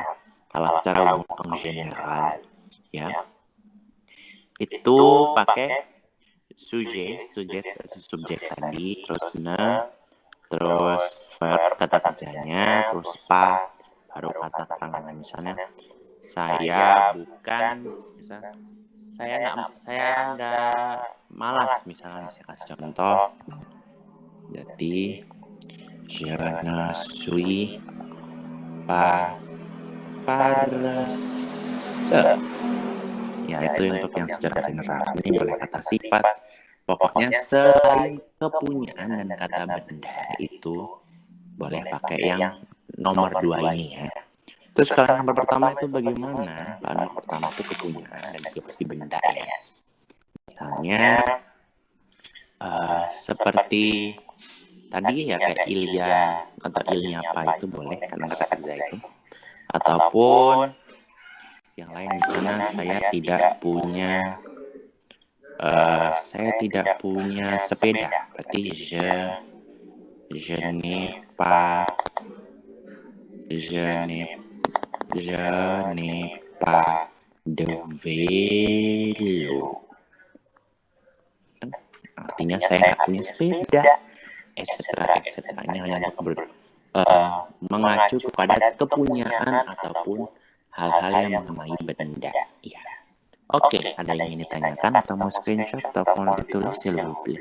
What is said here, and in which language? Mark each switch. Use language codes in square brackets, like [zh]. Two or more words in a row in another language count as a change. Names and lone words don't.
[id] Kalau secara umum general ya, itu pakai subjek tadi, terus terus verb kata kerjanya, terus baru kata tangannya. Misalnya saya nggak malas, misalnya saya kasih contoh. [fr] Jadi je ne suis pas paresse. [id] Ya, itu untuk yang secara general. Ini boleh kata sifat. Pokoknya selain kepunyaan dan kata benda itu boleh pakai yang nomor 2 ini ya. Terus kalau nomor pertama itu bagaimana? Nomor pertama itu kepunyaan dan juga pasti benda ya. Misalnya seperti tadi ya kayak Ilya atau Ilnya apa itu boleh karena kata kerja itu. Ataupun yang lain di sana saya tidak punya sepeda. [fr] Berarti je n'ai pas de vélo. [id] Artinya saya nggak punya sepeda, etc. Ini hanya untuk mengacu kepada kepunyaan ataupun hal-hal yang mengenai benda. Ya. Oke, ada yang ingin ditanyakan atau mau screenshot atau mau ditulis silahkan.